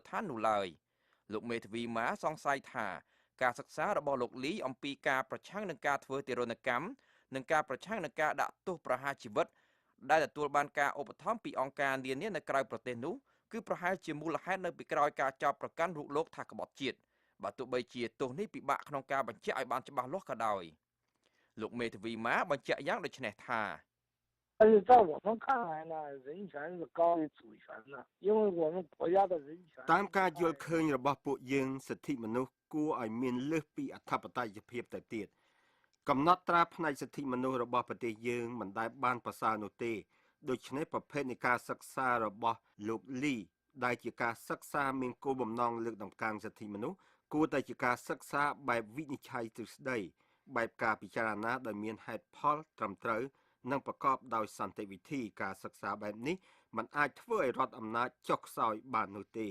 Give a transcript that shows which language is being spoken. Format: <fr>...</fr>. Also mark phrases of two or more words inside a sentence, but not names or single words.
<km>ដ្ឋាននោះឡើយលោកមេធាវីម៉ាសង្ស័យថាការសិក្សារបស់លោកលីអំពីការប្រឆាំងនឹងការធ្វើទារុណកម្មនិងការប្រឆាំងនឹងការដាក់ទោសប្រហារជីវិតដែលទទួលបានការឧបត្ថម្ភពីអង្គការនានានៅក្រៅប្រទេសនោះគឺប្រហែលជាមូលហេតុនៅពីក្រោយការចោទប្រកាន់រូបលោកថាក្បត់ជាតិបើទោះបីជាទោសនេះពិបាកក្នុងការបញ្ជាក់ឲ្យបានច្បាស់លាស់ក៏ដោយលោកមេធាវីម៉ាបញ្ជាក់យ៉ាងដូចនេះថា</km> <zh>但是在我们看来呢，人权是高于主权的，因为我们国家的人权。</zh> <km>តាមការយល់ឃើញរបស់ពួកយើងសិទ្ធិមនុស្សគួរឲ្យមានលើសពីអធិបតេយ្យភាពទៅទៀតកំណត់ត្រា ផ្នែកសិទ្ធិមនុស្សរបស់ប្រទេសយើងមិនដែលបានប្រសើរនោះទេដូច្នេះប្រភេទនៃការសិក្សារបស់លោកលីដែលជាការសិក្សាមានគោលបំណងលើកតម្កើងសិទ្ធិមនុស្សគួរតែជាការសិក្សាបែបវិនិច្ឆ័យទ្រឹស្ដីបែបការពិចារណាដោយមានហេតុផលត្រឹមត្រូវនិងប្រកបដោយសន្តិវិធីការសិក្សាបែបនេះมันអាចធ្វើឲ្យរដ្ឋអំណាចចុះខ្សោយបាននោះទេ</km>